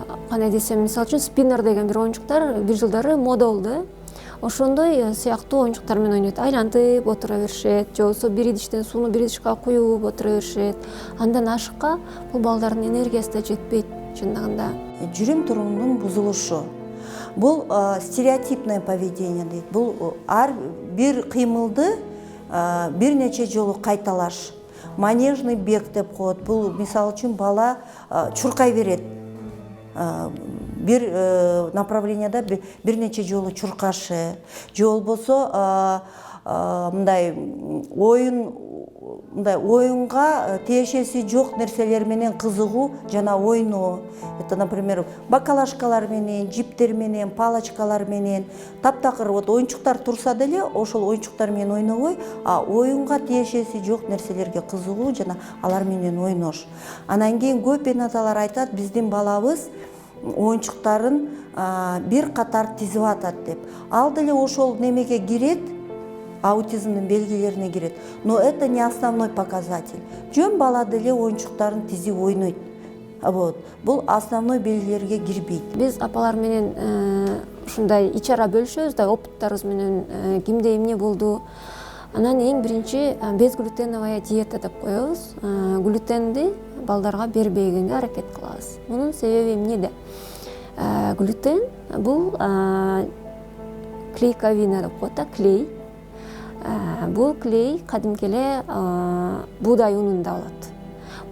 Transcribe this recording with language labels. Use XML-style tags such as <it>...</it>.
<ky>Кандай десем, мисалы үчүн спиннер деген бир оюнчуктар бир жылдары мода болду. ошондой сыяктуу оюнчуктар менен ойнойт. Айлантып отура беришет, же болбосо бир идиштен сууну бир идишке куюп отура беришет. Андан ашыкка бул балдардын энергиясы да жетпейт чындыгында. Жүрүм турумдун бузулушу. Бул</ky> <ru>стереотипное поведение</ru> <ky>дейт. Бул ар бир кыймылды бир нече жолу кайталаш.</ky> <ru>Манежный бег</ru> <ky>деп коет. Бул мисалы үчүн бала чуркай берет. Бир направленияда бир нече жолу чуркашы, же болбосо мындай оюнга тиешеси жок нерселер менен кызыгуу жана ойноо.</ky> <ru>Это, например,</ru> <ky>бакалашкалар менен, жиптер менен, палочкалар менен, таптакыр вот оюнчуктар турса деле ошол оюнчуктар менен ойнобой, оюнга тиешеси жок нерселерге кызыгуу жана алар менен ойнош. Анан кийин көп эне аталар айтат, биздин балабыз оюнчуктарын бир катар тизип атат деп. Ал деле ошол немеге кирет, аутизмдин белгилерине кирет.</ky> <ru>Но это не основной показатель.</ru> <ky>Жөн бала деле оюнчуктарын тизип ойнойт. Вот. Бул основной белгилерге кирбейт. Биз апалар менен ушундай ичара бөлүшөбүз да, опыттарыбыз менен кимде эмне болду. Анан эң биринчи</ky> <ru>безглютеновая диета</ru> <ky>деп коебуз. Глютенди балдарга бербегенге аракет кылабыз. Мунун себеби эмнеде? Глютен бул клейковина деп коет да, клей. Бул клей кадимки эле буудай унунда болот.</ky>